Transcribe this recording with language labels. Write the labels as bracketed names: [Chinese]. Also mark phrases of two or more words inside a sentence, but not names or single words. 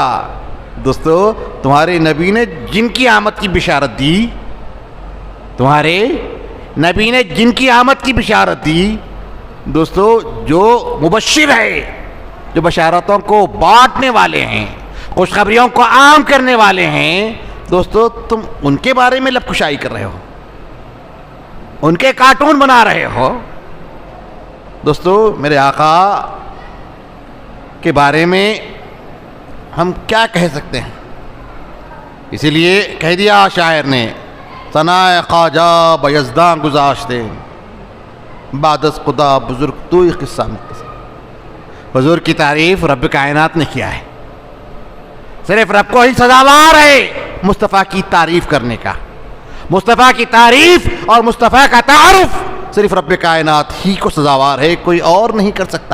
[Urdu] دوستو تمہارے نبی نے جن کی آمد کی بشارت دی، تمہارے نبی نے جن کی آمد کی بشارت دی، دوستو جو مبشر ہے، جو بشارتوں کو بانٹنے والے ہیں، خوشخبریوں کو عام کرنے والے ہیں، دوستو تم ان کے بارے میں لب کشائی کر رہے ہو، ان کے کارٹون بنا رہے ہو. دوستو میرے آقا کے بارے میں ہم کیا کہہ سکتے ہیں؟ اسی لیے کہہ دیا شاعر نے، [Persian] ثنائے خواجہ بیزداں گذاشتے بعد از خدا بزرگ تو ہی قصہ مختصر. [Urdu] حضور کی تعریف رب کائنات نے کیا ہے، صرف رب کو ہی سزاوار ہے مصطفیٰ کی تعریف کرنے کا. مصطفیٰ کی تعریف اور مصطفیٰ کا تعارف صرف رب کائنات ہی کو سزاوار ہے، کوئی اور نہیں کر سکتا.